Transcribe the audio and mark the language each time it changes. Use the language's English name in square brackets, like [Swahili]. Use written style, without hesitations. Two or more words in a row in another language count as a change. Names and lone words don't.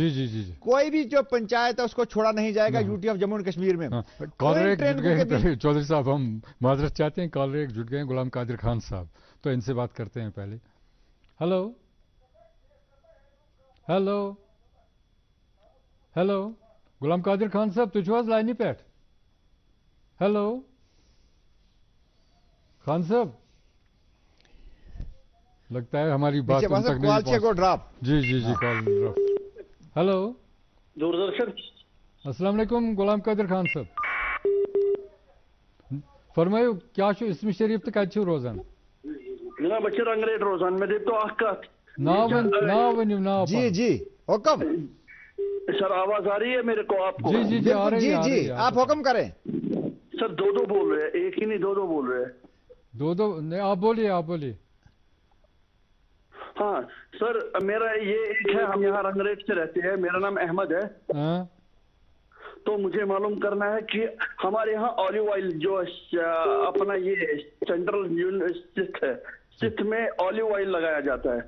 [Urdu] کوئی بھی جو پنچایت ہے اس کو چھوڑا نہیں جائے گا یوٹی آف جموں اینڈ کشمیر میں۔ چودھری صاحب ہم معذرت چاہتے ہیں، کالر ایک جٹ گئے ہیں، غلام قادر خان صاحب، تو ان سے بات کرتے ہیں پہلے۔ ہلو ہلو ہلو غلام قادر خان صاحب، [Kashmiri] تُہۍ چھِو حظ لائنہِ پٮ۪ٹھ؟ [Urdu] ہیلو خان صاحب، لگتا ہے ہماری بات ان تک نہیں پہنچ۔ جی جی جی، [English] call drop. [Urdu] ہلو دوردرشن۔ [Kashmiri] السلام علیکم غلام قادر خان صاحب، فرمائیو کیا چھو اسم شریف تو کتہِ چھو روزان؟ جناب بہٕ چھُس رنگریٹ روزان، مےٚ دِتو اکھ کتھ۔ ناو ؤنِو، ناو۔ جی جی حکم۔ [Urdu] سر آواز آ رہی ہے میرے کو آپ کو؟ جی جی جی آ رہی ہے۔ جی جی آپ حکم کریں۔ سر 2 بول رہے ہیں، ایک ہی نہیں 2 بول رہے ہیں۔ 2 نہیں، آپ بولیے آپ بولیے۔ ہاں سر، میرا یہ ایک ہے، ہم یہاں رنگریٹ سے رہتے ہیں، میرا نام احمد ہے، تو مجھے معلوم کرنا ہے کہ ہمارے یہاں [English] olive oil [Urdu] جو اپنا یہ سینٹرل سٹھ میں [English] olive oil [Urdu] لگایا جاتا ہے۔